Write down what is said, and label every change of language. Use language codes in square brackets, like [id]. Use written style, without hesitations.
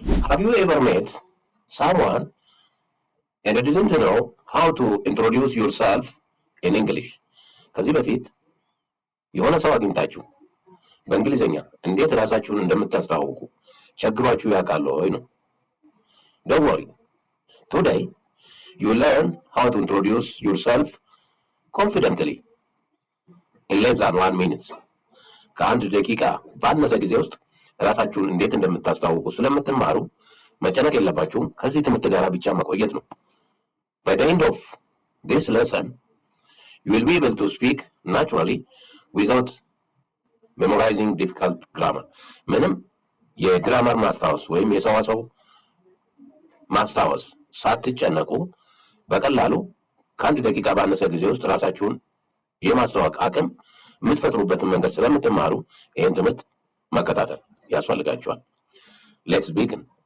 [en] Have you ever met someone and didn't know how to introduce yourself in English? [am] ከዚህ በፊት የሆነ ሰው አግኝታችሁ በእንግሊዝኛ እንዴት ራሳችሁን እንደምታስተዋውቁ ቸግሯችሁ ያውቃል ወይ ነው? [en] Don't worry. Today, you learn how to introduce yourself confidently in less than 1 minute. [am] ከአንድ ደቂቃ ባነሰ ጊዜ ውስጥ ራሳችሁን እንዴት እንደምታስተዋውቁ ስለምትማሩ መጨነቅ የለባችሁም። ከዚህ ትምህርት ጋር ብቻ መቆየት ነው። [en] By the end of this lesson, you will be able to speak naturally without memorizing difficult grammar. [am] ምንም የግራመር ማስታወስ ወይም የሰዋሰው ማስታወስ ሳትጨነቁ በቀላሉ ከአንድ ደቂቃ ባነሰ ጊዜ ውስጥ ራሳችሁን የማስተዋወቅ አቅም የምትፈጥሩበትን መንገድ ስለምትማሩ ይህን ትምህርት መከታተል ያስፈልጋችኋል። [en] ሌትስ ቢግን።